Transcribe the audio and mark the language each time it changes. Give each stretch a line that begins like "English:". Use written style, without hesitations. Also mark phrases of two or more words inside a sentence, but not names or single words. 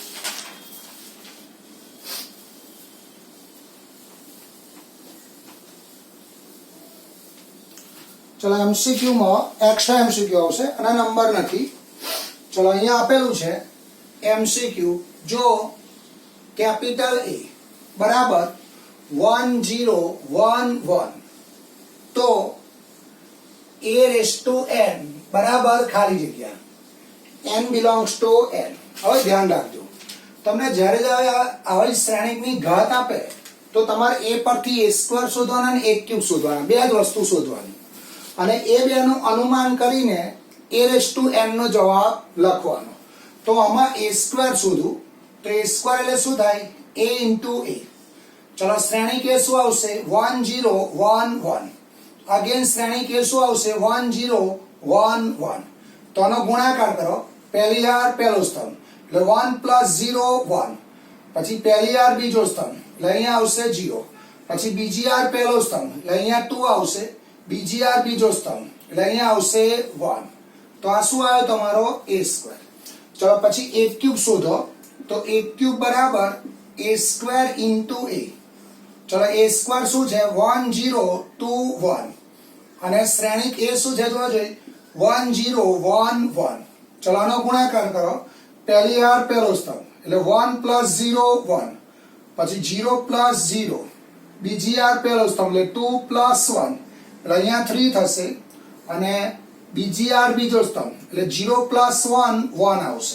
Gujarati: ચલો એમસીક્યુ માં એક્સ્ટ્રા એમસીક્યુ આવશે અને નંબર નથી. ચલો અહીંયા આપેલું છે એમસીક્યુ, જો કેપિટલ A બરાબર 1011 તો a⁻n બરાબર ખાલી જગ્યા
English: n belongs to n.
Gujarati: હવે ધ્યાન રાખજો, તમને જ્યારે આવી શ્રેણિકની ઘાત આપે તો તમારે a પરથી a² શોધવાના અને a³ શોધવાના, બે જ વસ્તુ શોધવાની અને એ બેનું અનુમાન કરીને a⁻n નો જવાબ લખવાનો. તો આમાં a² શોધું તો a² એટલે શું થાય? a into a. ચલો શ્રેણિક એ શું આવશે? 1011. અગેન શ્રેણિક એ શું આવશે? 1011. તો આનો ગુણાકાર કરો. પહેલી હાર પહેલો સ્તંભ એટલે 1 plus 0 1, પછી પહેલી હાર બીજો સ્તંભ એટલે અહીંયા આવશે 0, પછી બીજી હાર પહેલો સ્તંભ એટલે અહીંયા 2 આવશે, બીજી હાર બીજો સ્તંભ એટલે અહીંયા આવશે 1. તો આ શું આવ્યો તમારો? a². ચલો પછી a³ શોધો તો a³ બરાબર a² into a. ચલો a² શું છે? 1021 અને શ્રેણિક એ શું છે જોવા જોઈએ? 1011. ચલો આનો ગુણાકાર કરો. પહેલી હાર પહેલો સ્તંભ એટલે 1 plus 0 1, પછી 0 plus 0, બીજી હાર પહેલો સ્તંભ એટલે 2 plus 1 એટલે અહીંયા 3 થશે અને બીજી હાર બીજો સ્તંભ એટલે 0 plus 1 1 આવશે.